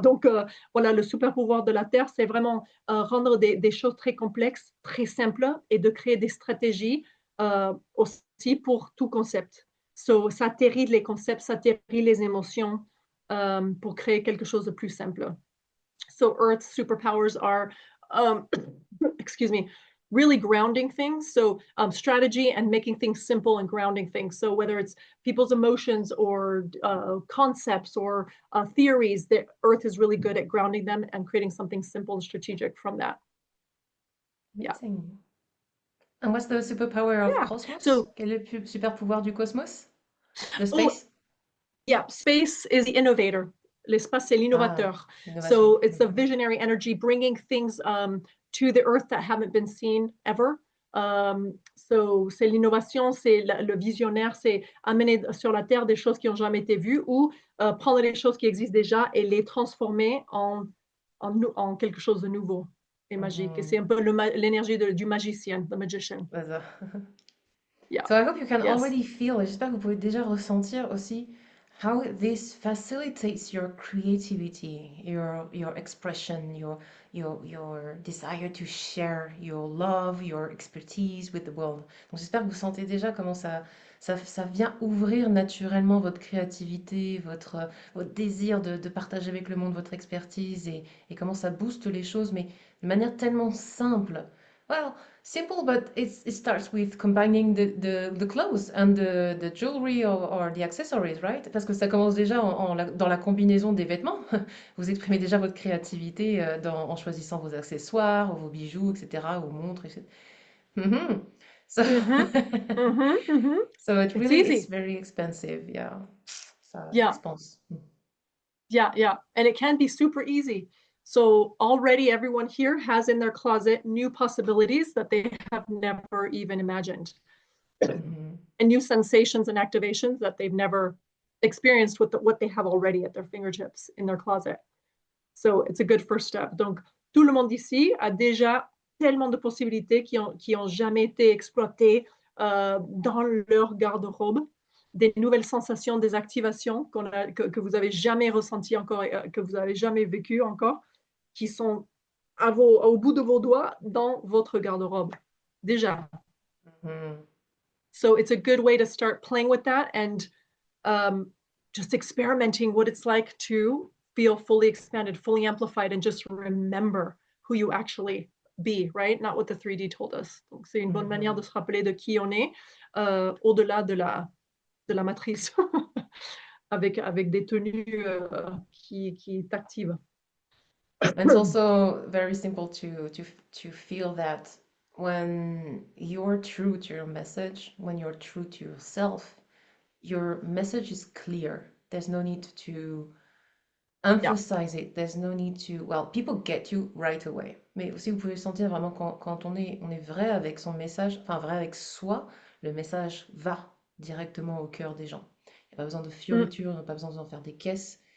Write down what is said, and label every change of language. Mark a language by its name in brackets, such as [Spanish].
[French] Donc voilà, le super pouvoir de la terre, c'est vraiment rendre des choses très complexes, très simples et de créer des stratégies aussi pour tout concept. So, ça atterrit les concepts, ça atterrit les émotions pour créer quelque chose de plus simple. [English] So Earth's superpowers are, excuse me, really grounding things. So strategy and making things simple and grounding things. So whether it's people's emotions or concepts or theories, the Earth is really good at grounding them and creating something simple and strategic from that. Amazing. Yeah. And what's the superpower of Cosmos? So, [French] quel est le super pouvoir du cosmos? [English] The space? Yeah, space is the innovator. [French] L'espace, c'est l'innovateur. [English] So it's the visionary energy, bringing things to the earth that haven't been seen ever. [French] C'est l'innovation, c'est le visionnaire, c'est amener sur la Terre des choses qui n'ont jamais été vues ou prendre les choses qui existent déjà et les transformer en quelque chose de nouveau et magique. Et c'est un peu l'énergie du magicien, [English] the magician. [French] C'est ça. [English] Yeah. So I hope you can Yes. already feel, [French] et j'espère que vous pouvez déjà ressentir aussi [English] how this facilitates your creativity, your expression, your desire to share your love, your expertise with the world. [French] Donc j'espère que vous sentez déjà comment ça vient ouvrir naturellement votre créativité, votre désir de partager avec le monde votre expertise et comment ça booste les choses, mais de manière tellement simple. [English] Well, simple, but it starts with combining the clothes and the jewelry or the accessories, right? [French] Parce que ça commence déjà dans la combinaison des vêtements. Vous exprimez déjà votre créativité en choisissant vos accessoires, vos bijoux, etc., vos montres, etc. [English] Mhm. So, Mm-hmm. Mm-hmm. Mm-hmm. so it It's really is easy. very expensive, yeah. Ça Yeah. expense. Yeah. Yeah. And it can be super easy. So already everyone here has in their closet new possibilities that they have never even imagined. Mhm. And new sensations and activations that they've never experienced with what they have already at their fingertips in their closet. So it's a good first step. [French] Donc, tout le monde ici a déjà tellement de possibilités qui ont jamais été exploitées dans leur garde-robe, des nouvelles sensations, des activations que vous avez jamais ressenties encore, que vous avez jamais vécues encore, qui sont au bout de vos doigts dans votre garde-robe. Déjà. Mhm. [English] So it's a good way to start playing with that and just experimenting what it's like to feel fully expanded, fully amplified, and just remember who you actually be, right? Not what the 3D told us. [French] Donc, c'est une bonne manière de se rappeler de qui on est au-delà de la matrice, avec des tenues qui t'activent. [English] And it's also very simple to feel that when you're true to your message, when you're true to yourself, your message is clear. There's no need to Yeah. emphasize it. There's no need to, well, people get you right away. [French] Mais aussi, vous pouvez sentir vraiment quand on est vrai avec son message, enfin vrai avec soi, le message va directement au cœur des gens. Il n'y a pas besoin de fioritures, il n'y a pas besoin d'en faire des caisses.